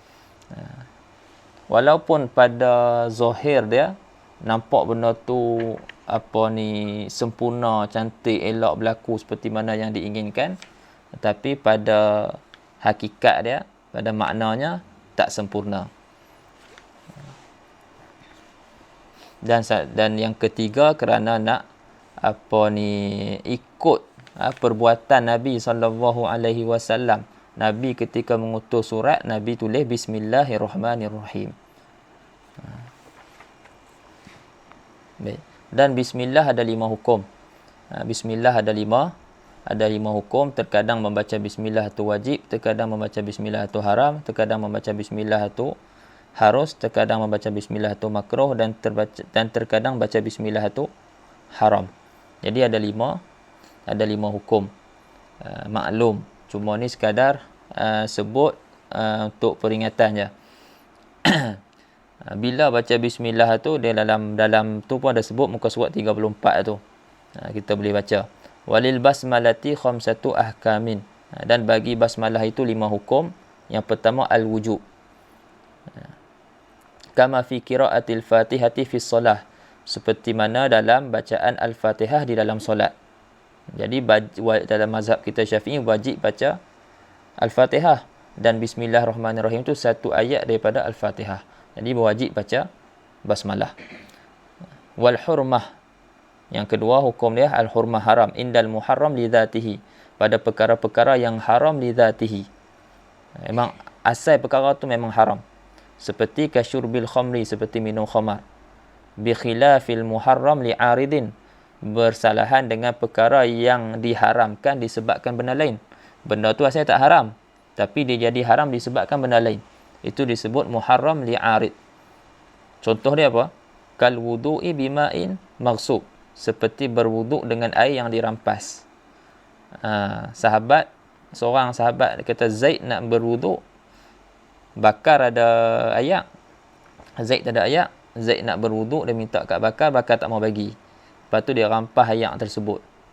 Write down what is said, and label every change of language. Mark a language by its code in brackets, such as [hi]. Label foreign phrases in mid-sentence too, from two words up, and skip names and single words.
[ms] Walaupun pada zahir dia nampak benda tu sempurna, cantik, elok berlaku seperti mana yang diinginkan, tetapi pada hakikat dia, pada maknanya tak sempurna. Dan yang ketiga, kerana nak ikut perbuatan Nabi SAW. Nabi ketika mengutus surat, Nabi tulis bismillahirrahmanirrahim. Dan bismillah ada 5 hukum. Bismillah ada 5 hukum. Terkadang membaca bismillah itu wajib, terkadang membaca bismillah itu haram, terkadang membaca bismillah itu harus, terkadang membaca bismillah itu makruh, dan terkadang baca bismillah itu haram. Jadi ada 5 hukum. Maklum. Cuma ni sekadar sebut untuk peringatan je. Bila baca bismillah tu, dia dalam tu pun ada sebut muka surat 34 tu. Kita boleh baca. [ar] وللبسملة خمسة أحكام. [ms] Dan bagi basmalah itu 5 hukum. Yang pertama al-wujub. [ar] كما في قراءة الفاتحة في الصلاة. [ms] Seperti mana dalam bacaan al-Fatihah di dalam solat. Jadi dalam mazhab kita Syafi'i wajib baca al-Fatihah, dan bismillahirrahmanirrahim itu satu ayat daripada al-Fatihah. Jadi wajib baca basmalah. [ar] والحرمة. [ms] Yang kedua hukum dia al-hurmah, haram. [ar] عند المحرم لذاته. [ms] Pada perkara-perkara yang haram [ar] لذاته. [ms] Memang asal perkara tu memang haram. Seperti [ar] كشرب الخمر, [ms] seperti minum khamar. [ar] بخلاف المحرم لعارض. [ms] Bersalahan dengan perkara yang diharamkan disebabkan benda lain. Benda tu asalnya tak haram, tapi dia jadi haram disebabkan benda lain. Itu disebut [ar] محرم لعارض. [ms] Contoh dia apa? [ar] كالوضوء بماء مغصوب. [ms] Seperti berwuduk dengan air yang dirampas. Seorang sahabat kata Zaid nak berwuduk, bakar ada ayak. Zaid tak ada ayak. Zaid nak berwuduk, dia minta kat bakar tak mau bagi. Lepas tu dia rampas ayak tersebut.